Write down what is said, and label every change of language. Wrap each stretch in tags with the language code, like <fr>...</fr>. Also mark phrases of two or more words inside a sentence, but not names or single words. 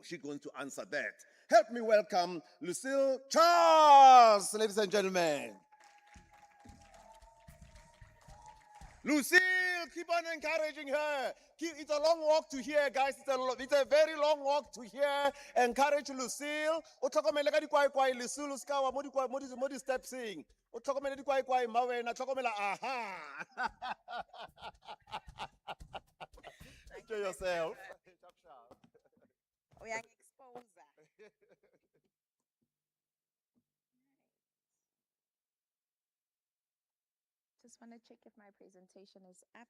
<en>She's going to answer that. Help me welcome Lucille Charles, ladies and gentlemen. Lucille, keep on encouraging her. It's a long walk to here, guys. It's a very long walk to here.</en> <tn>Encourage Lucille. Otlhokomele ka dikwai-kwai, Lucille, o ska wa mo di stepsing. Otlhokomele dikwai-kwai, mawena, tlhokomela,</tn> <en>aha. Enjoy yourself. We are exposure. Just want to check if my presentation is up.</en>